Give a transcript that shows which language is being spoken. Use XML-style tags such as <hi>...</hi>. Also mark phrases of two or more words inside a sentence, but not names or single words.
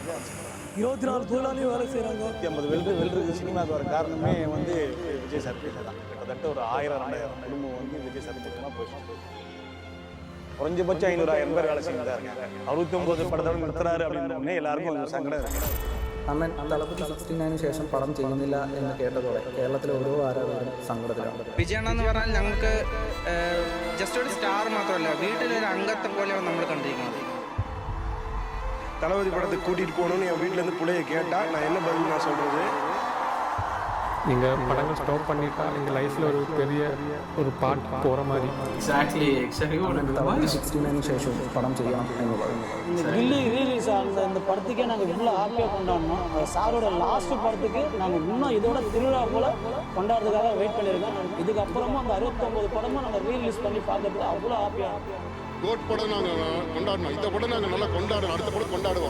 <ta>24 தொழிலாளியும் வேலை செய்கிறாங்க. 150 வெல்டருக்கு சினிமாவுக்கு வர காரணமே வந்து விஜய் சார் தான். கிட்டத்தட்ட ஒரு 1000-2000 குடும்பம் வந்து விஜய் சார் தான் போயிட்டு குறைஞ்சபட்சம் 500-1000 பேர் வேலை செய்யணும் தான் இருக்காங்க. 69 படத்தோடு நிறுத்துறாரு அப்படின்னு எல்லாருக்கும் ஒரு சங்கடம் இருக்கு.</ta> <ml>അണ്ണൻ തളപതി 69 ശേഷം പടം ചെയ്യുന്നില്ല എന്ന് കേട്ടതോടെ കേരളത്തിലെ ഓരോ ആരാധകരും സങ്കടത്തിലാണ്. വിജയണ്ണ എന്ന് പറഞ്ഞാൽ ഞങ്ങൾക്ക് ജസ്റ്റ് ഒരു സ്റ്റാർ മാത്രമല്ല, വീട്ടിലൊരു അംഗത്തെ പോലെയാണ് നമ്മൾ കണ്ടിരിക്കുന്നത്.</ml> <ta>தளபதி படத்துக்கு கூட்டிகிட்டு போகணுன்னு என் வீட்டிலேருந்து பிள்ளைய கேட்டால் நான் என்ன பதில் நான் சொல்கிறது? நீங்கள் படங்கள் ஸ்டாப் பண்ணிட்டா எங்கள் லைஃப்பில் ஒரு பெரிய ஒரு பார்ட் போகிற மாதிரி. எக்ஸாக்ட்லி</ta> <ml>69 ശേഷം</ml> <ta>படம் செய்யலாம்</ta> <ml>എന്ന് പറയുന്നത്.</ml> <ta>கில்லி ரீலீஸ் ஆன இந்த படத்துக்கே நாங்கள் இவ்வளோ ஹாப்பியாக கொண்டாடணும். சாரோட லாஸ்ட் படத்துக்கு நாங்கள் இன்னும் இதோட திருவிழா போல் கொண்டாடுறதுக்காக வெயிட் பண்ணியிருக்கோம். இதுக்கப்புறமா அந்த 69 படமும் நாங்கள் ரீலீஸ் பண்ணி பார்க்கறதுக்கு அவ்வளோ ஹாப்பியாக. கோட் படம் நாங்கள் கொண்டாடணும், இந்த படம் நாங்கள் நல்லா கொண்டாடணும், அடுத்த படம் கொண்டாடுவோம்.</ta>